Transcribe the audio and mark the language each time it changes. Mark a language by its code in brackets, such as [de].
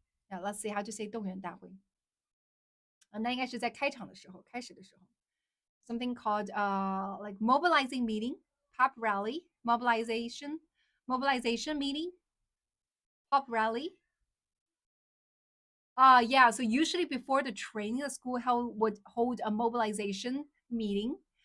[en] Yeah, let's see how to say 动员大会. [zh] 那应该是在开场的时候，开始的时候。 [en] Something called like mobilizing meeting, pop rally, mobilization meeting, pop rally. Yeah, so usually before the training, the school would hold a mobilization meeting.